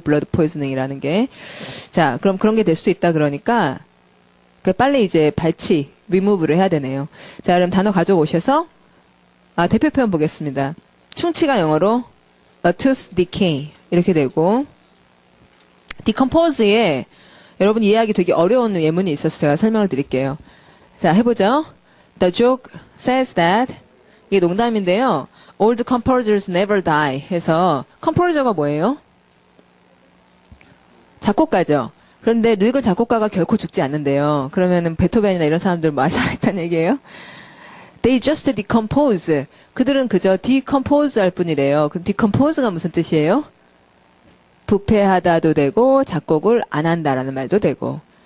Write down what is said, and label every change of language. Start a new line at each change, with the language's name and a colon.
Korean: 블러드 포이즈닝이라는 게. 자, 그럼 그런 게 될 수도 있다 그러니까 빨리 이제 발치, 리무브를 해야 되네요. 자, 그럼 단어 가져오셔서 대표 표현 보겠습니다. 충치가 영어로 a tooth decay 이렇게 되고 decompose에 여러분 이해하기 되게 어려운 예문이 있어서 제가 설명을 드릴게요. 자, 해보죠.
English: The joke says that
Korean: 이게 농담인데요.
English: Old composers never die
Korean: 해서 composer가 뭐예요? 작곡가죠. 그런데 늙은 작곡가가 결코 죽지 않는데요. 그러면은 베토벤이나 이런 사람들 많이 살아있다는 얘기예요?
English: They just decompose.
Korean: 그들은 그저 decompose 할 뿐이래요. 그럼 decompose가 무슨 뜻이에요? 부패하다도 되고 작곡을 안 한다라는 말도 되고.